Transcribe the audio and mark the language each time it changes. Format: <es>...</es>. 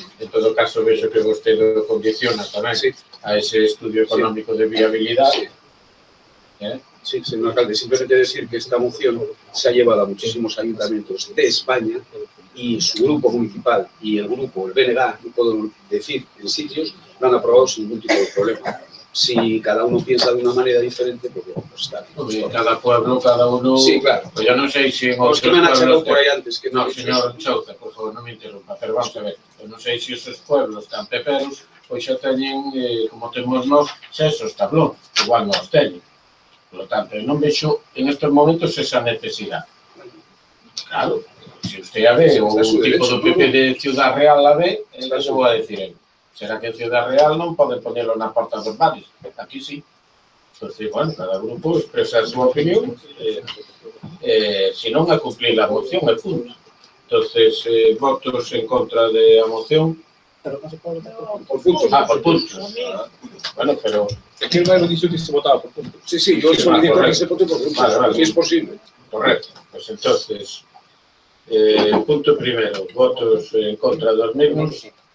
<gl>En todo caso, vexo que vostede condiciona tamén a ese estudio económico de viabilidade.</gl> <es>Sí, señor alcalde, simplemente decir que esta moción se ha llevado a muchísimos ayuntamientos de España y su grupo municipal y el grupo, el BNG, no puedo decir en sitios, lo han aprobado sin ningún tipo de problema. Si cada uno piensa de una manera diferente, pues está bien. Cada pueblo, cada uno... Sí, claro. Pues yo no sé si en otros pueblos... por ahí antes que</es> <gl>no, señor Chouza, por favor, non me interrumpa, pero vamos a ver, eu non sei se esos pueblos tan peperos, pois xa teñen, como temos nós, xa esos tablón, igual nós teñen.</gl> <es>Por lo tanto,</es> <gl>eu non vexo en estes momentos esa necesidade. Claro, se usted a ve, o tipo do PP de Ciudad Real a ve, eso vou a decir eu. Será que en Ciudad Real non poden poñelo na porta dos bares? Aquí sí. Entón, bueno, cada grupo expresa a súa opinión, se non a cumplir a moción, é punto. Entón, votos en contra de a moción. Pero non se pode votar por puntos. Por puntos. Bueno, pero</gl> <es>Aquí el maestro dicho que se votaba por puntos. Sí, sí, yo solicito que se vote por puntos, si es posible. Correcto. Pues entonces, punto primero, votos en contra dos mismos.</es>